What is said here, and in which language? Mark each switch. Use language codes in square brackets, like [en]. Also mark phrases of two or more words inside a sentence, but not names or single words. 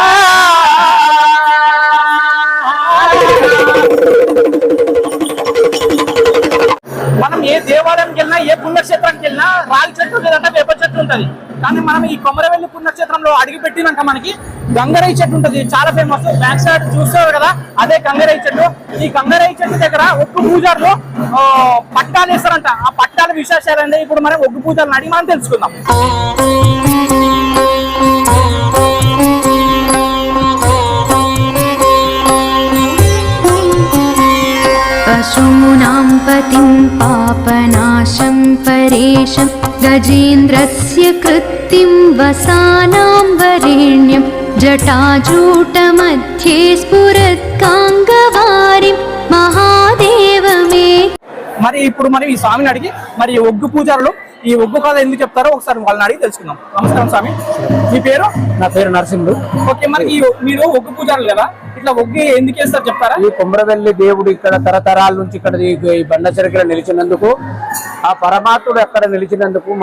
[te] మనం ఏ దేవాలయంకి వెళ్ళినా ఏ పుణ్యక్షేత్రానికి వెళ్ళినా రాగి చెట్టు లేదంటే వేప చెట్టు ఉంటది. కానీ మనం ఈ కొమరవెల్లి పుణ్యక్షేత్రంలో అడిగి పెట్టినాక మనకి గంగరేయి చెట్టు ఉంటది, చాలా ఫేమస్. [en] back side [te] చూస్తారు కదా, అదే గంగరేయి చెట్టు. ఈ గంగరేయి చెట్టు దగ్గర ఒగ్గు పూజారులు పట్టాలు వేస్తారంట. ఆ పట్టాల విశేషాలంటే ఇప్పుడు మనం ఒగ్గు పూజారులను అడిగి మనం తెలుసుకుందాం. [sa] पशूनां पतिं पापनाशं परेशं गजेन्द्रस्य कृत्तिं वसानां वरेण्यं जटाजूटमध्ये स्फुरत्काङ्गवारिं महादेवमे. [te] మరి ఇప్పుడు మనం ఈ స్వామిని అడిగి మరి ఒగ్గు పూజారులు ఈ ఒగ్గు కథ ఎందుకు చెప్తారో ఒకసారి వాళ్ళని అడిగి తెలుసుకుందాం. నమస్కారం స్వామి, మీ పేరు? నా పేరు నరసింహుడు. ఓకే, మరి మీరు ఒగ్గు పూజారులు కదా, ఇట్లా ఒగ్గు ఎందుకు వేస్తారు చెప్తారా? ఈ కొమరవెల్లి దేవుడు ఇక్కడ తరతరాల నుంచి ఇక్కడ ఈ బండ చెరకల నిలిచినందుకు, ఆ పరమాత్ముడు అక్కడ నిలిచినందుకు, మా